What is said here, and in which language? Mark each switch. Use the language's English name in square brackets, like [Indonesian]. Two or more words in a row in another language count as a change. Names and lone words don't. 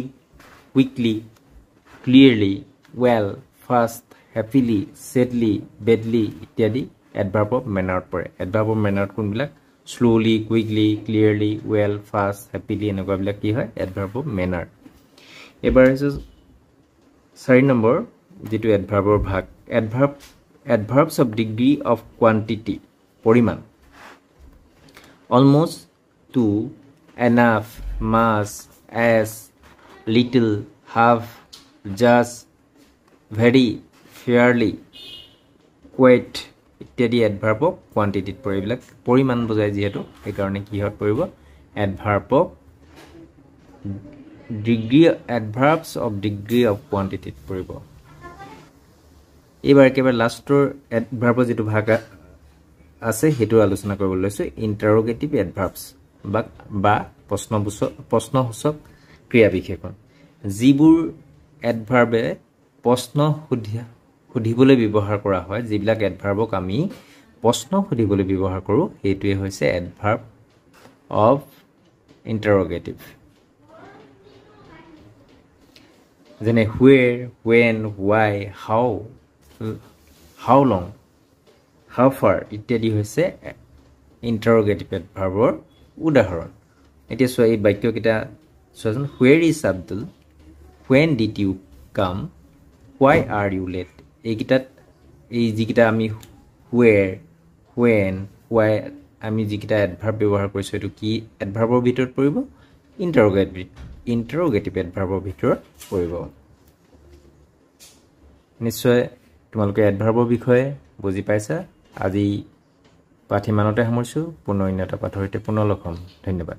[English] quickly clearly well fast happily sadly badly [Assamese] ইত্যাদি [English] adverb of mannerত [Assamese] পৰে [English] adverb of mannerত [Assamese] কোনবিলাক [English] slowly quickly clearly well fast happily [Assamese] এনেকুৱা বিলাক কি হয় [English] adverb of manner [Assamese] এবাৰ আহিছো ৪ নম্বৰ যেটো এডভাৰ্বৰ ভাগ [English] adverbs of degree of কোৱান্টিটি পৰিমাণ almost to enough much, as, little, half, just, very, fairly, quite ইত্যাদি adverb of quantity [Assamese] ত পৰে বিলাক পৰিমাণ বুজায় যেহেতু এই কাৰণে কি হত পৰিব [English] adverb of degree adverbs of degree of quantity [Assamese] ত পৰিব এবাৰ কেবাৰ লাষ্টৰ adverb যেটো ভাগ আছে হেতু আলোচনা কৰিব লৈছো [English] interrogative adverbs [Assamese] বা প্ৰশ্নসূচক ক্ৰিয়া বিশেষণ যিবোৰ adverb এ প্ৰশ্ন সুধিবলৈ ব্যৱহাৰ কৰা হয় যিবিলাক adverbক আমি প্ৰশ্ন সুধিবলৈ ব্যৱহাৰ কৰো হেতুৱে হৈছে [English] adverb of interrogative যেনে where when why how long how far [Assamese] ইত্যাদি হৈছে [English] interrogative adverbৰ [Assamese] উদাহৰণ এতিয়া সৈ বাক্য কিটা সজন [English] where is Abdul when did you come why are you late [Assamese] এইকিটাত এই যিকিটা আমি [English] where when why [Assamese] আমি যিকিটা adverb ব্যৱহাৰ কৰিছো এটো কি adverbৰ ভিতৰত পৰিব [English] interrogative adverbৰ [Assamese] ভিতৰত পৰিব নিশ্চয় তোমালোকে adverbৰ বিষয়ে বুজি পাইছা আজি পাঠিমানতে সামৰিছো পুনৰ এটা পাঠৰ সৈতে পুনৰ লগ হ'ম ধন্যবাদ